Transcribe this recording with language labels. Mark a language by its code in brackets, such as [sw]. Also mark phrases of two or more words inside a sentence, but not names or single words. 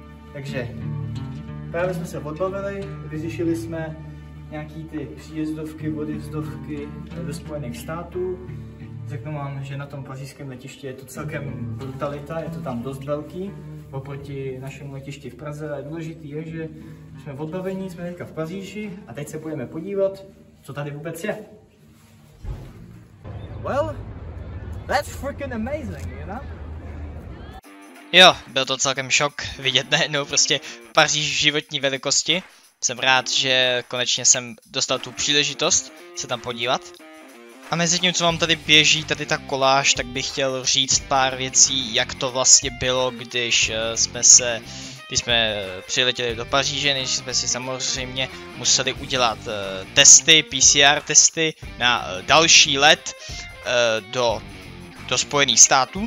[cs] Takže právě jsme se odbavili, vyřešili jsme nějaký ty příjezdovky, odjezdovky do Spojených států. Řeknu vám, že na tom pařížském letišti je to celkem brutalita, je to tam dost velký oproti našemu letišti v Praze. A důležitý je, že jsme odbavení, jsme teďka v Paříži a teď se budeme podívat, co tady vůbec je. [en] Well, that's freaking amazing, you know? [cs] Jo, byl to celkem šok vidět najednou prostě Paříž v životní velikosti. Jsem rád, že konečně jsem dostal tu příležitost se tam podívat. A mezi tím, co vám tady běží, tady ta koláž, tak bych chtěl říct pár věcí, jak to vlastně bylo, když jsme přiletěli do Paříže, než jsme si samozřejmě museli udělat testy, PCR testy na další let do Spojených států.